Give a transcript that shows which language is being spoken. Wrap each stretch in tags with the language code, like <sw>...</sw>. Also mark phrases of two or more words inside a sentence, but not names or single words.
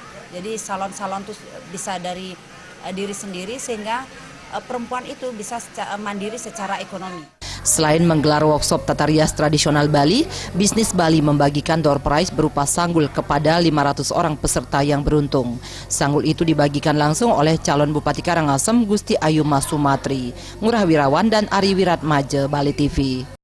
<id>Jadi salon-salon itu bisa dari diri sendiri sehingga perempuan itu bisa mandiri secara ekonomi. Selain menggelar workshop tata rias tradisional Bali, Bisnis Bali membagikan</id> <en>door prize</en> <id>berupa sanggul kepada 500 orang peserta yang beruntung. Sanggul itu dibagikan langsung oleh calon Bupati Karangasem Gusti Ayu Masumatri, Ngurah Wirawan dan Ari Wiratmaje, Bali TV.</id>